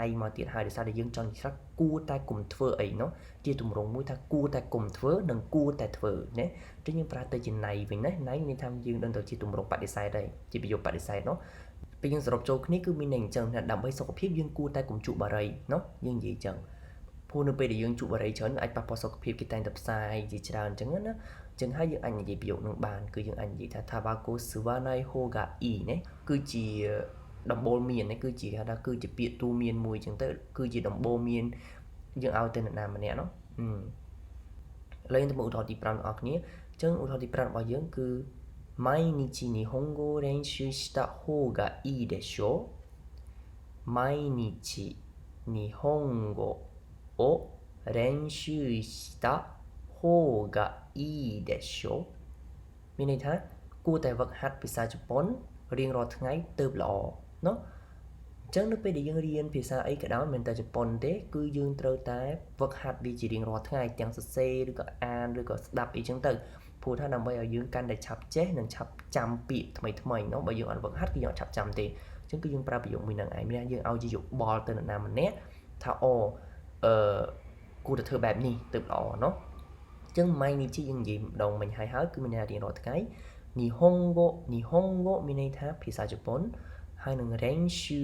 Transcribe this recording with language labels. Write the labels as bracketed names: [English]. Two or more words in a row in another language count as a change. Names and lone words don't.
[Khmer] មកទៀតហើយដោយសារតែយើងចង់និយាយថាគួរតែគុំធ្វើអីเนาะជាទម្រង់មួយថាគួរតែគុំធ្វើនិងគួរតែធ្វើណាចឹងយើងប្រើទៅជាណៃវិញណាណៃមានន័យថាយើងដឹងទៅជាទ ម្រង់បដិសេធហើយជាប្រយោគបដិសេធเนาะពេលយើងសរុបចូលគ្នាគឺមានន័យអញ្ចឹងថាដើម្បីសុខភាពយើងគួរតែកុំជក់បារីเนาะយើងនិយាយអញ្ចឹងព្រោះនៅ ពេលដែលយើងជក់បារីច្រើនអាចប៉ះពាល់សុខភាពគេតែងតែផ្សាយជាច្រើនអញ្ចឹងណាអញ្ចឹងហើយយើងអាចនិយាយប្រយោគនឹងបានគឺយើងអាចនិយាយថា [Japanese] タバコ 吸わない ほうがいい [Khmer] ណាគឺជាដំបូលមាននេះគឺជាគេថាគឺជាពាក្យទូមានមួយអញ្ចឹងទៅគឺជាដំបូលមានយើងឲ្យទៅនរណាម្នាក់เนาะឡើយទៅមកឧទាហរណ៍ទី5បងប្អូនគ្នាអញ្ចឹងឧទាហរណ៍ទី5របស់យើងគឺ [Japanese] 毎日日本語を練習した方がいいでしょう。毎日日本語を練習した方がいいでしょう。 [Khmer] មានន័យថាគួរតែវឹកហាត់ភាសាជប៉ុនរៀងរាល់ថ្ងៃទៅល្អเนาะអញ្ចឹងនៅពេលដែលយើងរៀនភាសាអីក៏ដោយមិនតែជប៉ុនទេ គឺយើងត្រូវតែវឹកហាត់វាជារៀងរាល់ថ្ងៃទាំងសរសេរឬក៏អានឬក៏ស្ដាប់អីចឹងទៅព្រោះថាដើម្បីឲ្យយើងកាន់តែឆាប់ចេះនិងឆាប់ចាំពាក្យថ្មីเนาะបើយើងអត់វឹកហាត់គឺយើងអត់ឆាប់ចាំទេអញ្ចឹងគឺយើងប្រើប្រយោគមួយហ្នឹងឯងមានយើងឲ្យជាយោបល់ទៅនរណាម្នាក់ថាគួរតែធ្វើបែបនេះទៅល្អเนาะអញ្ចឹង毎日យើងនិយាយម្ដងមិញហើយគឺមានន័យរៀងរាល់ថ្ងៃ日本語មានន័យថាភាសាជប៉ុនហើយនឹង練習